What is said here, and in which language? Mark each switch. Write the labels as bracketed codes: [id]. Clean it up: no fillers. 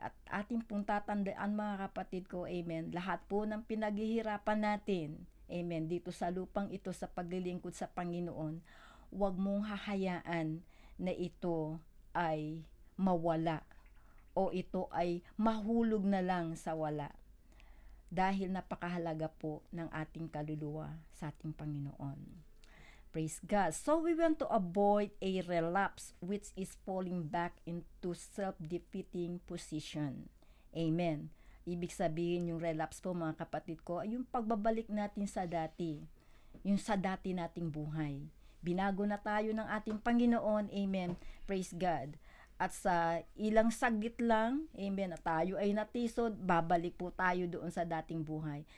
[tl] At ating pong tatandaan mga kapatid ko, amen, lahat po ng pinaghihirapan natin, amen, dito sa lupang ito sa paglilingkod sa Panginoon, huwag mong hahayaan na ito ay mawala o ito ay mahulog na lang sa wala. Dahil napakahalaga po ng ating kaluluwa sa ating Panginoon. [en] Praise God. So we want to avoid a relapse, which is falling back into self-defeating position. Amen. [tl] Ibig sabihin yung relapse po mga kapatid ko ay yung pagbabalik natin sa dati. Yung sa dati nating buhay. Binago na tayo ng ating Panginoon. Amen. [en] Praise God. [tl] At sa ilang saglit lang, amen, at tayo ay natisod, babalik po tayo doon sa dating buhay.